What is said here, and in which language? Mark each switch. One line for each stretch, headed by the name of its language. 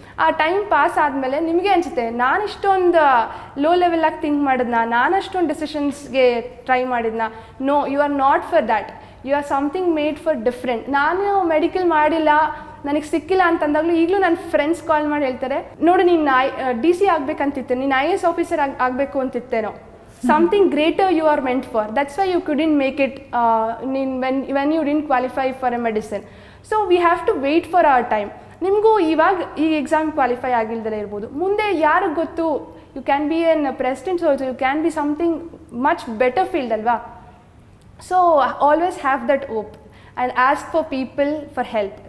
Kannada: ಆ time pass ಆದಮೇಲೆ ನಿಮಗೆ ಅನಿಸುತ್ತೆ, ನಾನು ಇಷ್ಟೊಂದು ಲೋ ಲೆವೆಲಾಗಿ ಥಿಂಕ್ ಮಾಡಿದ್ನ, ನಾನು ಅಷ್ಟೊಂದು ಡಿಸಿಷನ್ಸ್ಗೆ try ಮಾಡಿದ್ನ.
English: No, you are not for that, you are something made for different.
Kannada: ನಾನು ಮೆಡಿಕಲ್ ಮಾಡಿಲ್ಲ, ನನಗೆ ಸಿಕ್ಕಿಲ್ಲ ಅಂತಂದಾಗಲೂ ಈಗಲೂ ನನ್ನ ಫ್ರೆಂಡ್ಸ್ ಕಾಲ್ ಮಾಡಿ ಹೇಳ್ತಾರೆ, ನೋಡು ನೀನು DC ಆಗಬೇಕಂತಿತ್ತೆ, ನೀನು IAS ಆಫೀಸರ್ ಆಗಬೇಕು ಅಂತಿತ್ತೇನೋ.
English: Something greater you are meant for. That's why you couldn't make it when you didn't qualify for a medicine. So we have to wait for our time.
Kannada: ನಿಮಗೂ ಇವಾಗ ಈ exam qualify ಆಗಿಲ್ದಲೇ ಇರ್ಬೋದು, ಮುಂದೆ ಯಾರಿಗೆ ಗೊತ್ತು,
English: You can be an president also, you can be something much better field ಅಲ್ವಾ. So always have that hope and ask for people for help.